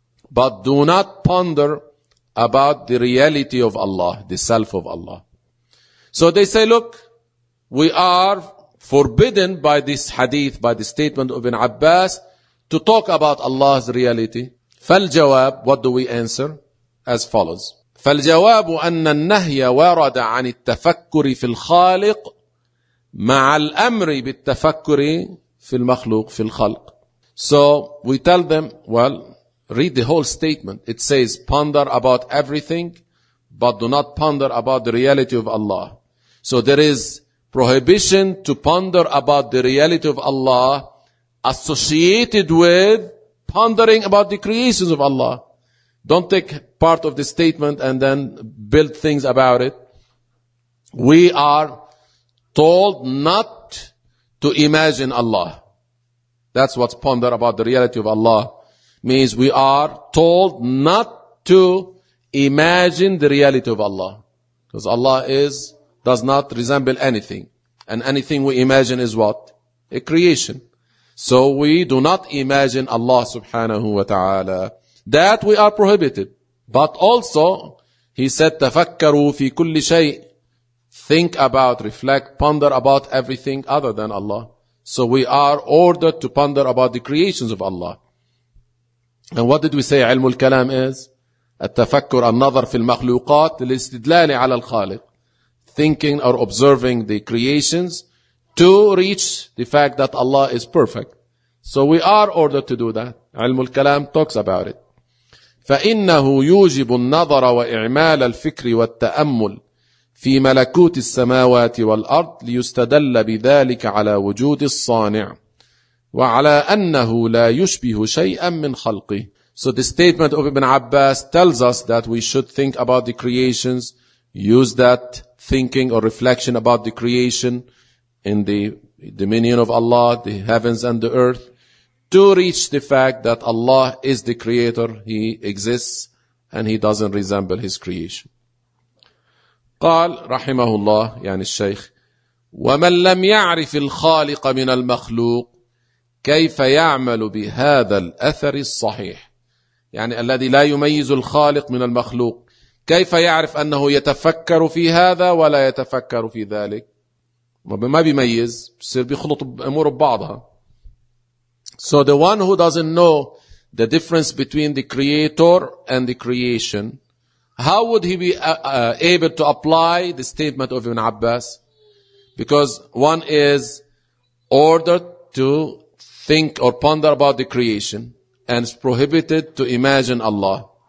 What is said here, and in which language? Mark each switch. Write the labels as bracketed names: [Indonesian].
[English] But do not ponder about the reality of Allah, the self of Allah. So they say, look, we are forbidden by this hadith, by the statement of Ibn Abbas, to talk about Allah's reality. [Arabic] فالجواب, [English] what do we answer? As follows. [Arabic] فالجواب أن النهي ورد عن التفكر في الخالق مع الأمر بالتفكر في المخلوق في الخلق. [English] So we tell them, well, read the whole statement. It says, ponder about everything, but do not ponder about the reality of Allah. So there is prohibition to ponder about the reality of Allah associated with pondering about the creations of Allah. Don't take part of the statement and then build things about it. We are told not to imagine Allah. That's what's ponder about the reality of Allah. Means we are told not to imagine the reality of Allah. Because Allah does not resemble anything. And anything we imagine is what? A creation. So we do not imagine Allah subhanahu wa ta'ala. That we are prohibited. But also, He said, [Arabic] تفكروا في كل شيء. [English] Think about, reflect, ponder about everything other than Allah. So we are ordered to ponder about the creations of Allah. And what did we say علم الكلام is? [Arabic] التفكر النظر في المخلوقات للاستدلال على الخالق. [English] Thinking or observing the creations to reach the fact that Allah is perfect. So we are ordered to do that. علم الكلام talks about it. [Arabic] فإنه يوجب النظر وإعمال الفكر والتأمل في ملكوت السماوات والأرض ليستدل بذلك على وجود الصانع وعلى أنه لا يشبه شيئا من خلقه. [English] So the statement of Ibn Abbas tells us that we should think about the creations, use that thinking or reflection about the creation in the dominion of Allah, the heavens and the earth, to reach the fact that Allah is the creator, he exists, and he doesn't resemble his creation. [Arabic] قال رحمه الله يعني الشيخ ومن لم يعرف الخالق من المخلوق كيف يعمل بهذا الأثر الصحيح يعني الذي لا يميز الخالق من المخلوق كيف يعرف أنه يتفكر في هذا ولا يتفكر في ذلك ما بيميز بصير بيخلط أمور ببعضها. [English] So the one who doesn't know the difference between the creator and the creation, how would he be able to apply the statement of Ibn Abbas? Because one is ordered to think or ponder about the creation and is prohibited to imagine Allah.